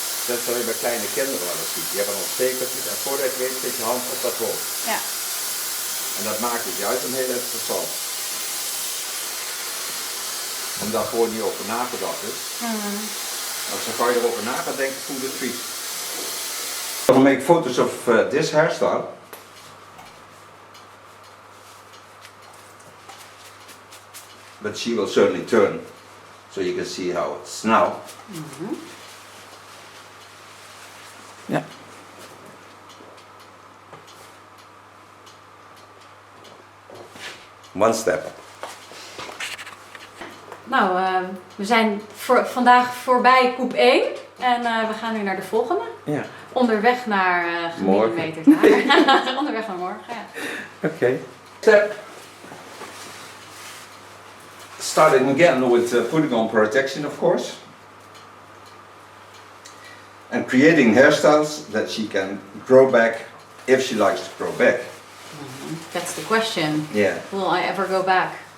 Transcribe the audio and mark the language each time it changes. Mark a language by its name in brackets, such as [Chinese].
[Dutch] Dat zal je bij kleine kinderen wel eens zien. Die hebben nog stekeltjes en voordat je weet zit je hand op dat hoofd. Ja. En dat maakt het juist een heel interessant. Omdat gewoon niet over nagedacht is. Als je gauw erover na gaat denken, voelt het vies. [English] I will make photos of this hairstyle. But she will certainly turn, so you can see how it's now. Yeah. One step. [Dutch] Nou, we zijn vandaag voorbij koep 1 en we gaan nu naar de volgende. Ja. Onderweg naar gemillimeterd haar. Onderweg naar morgen, ja. [English] Okay. Step. Starting again with putting on protection, of course. And creating hairstyles that she can grow back if she likes to grow back. That's the question. Yeah. Will I ever go back?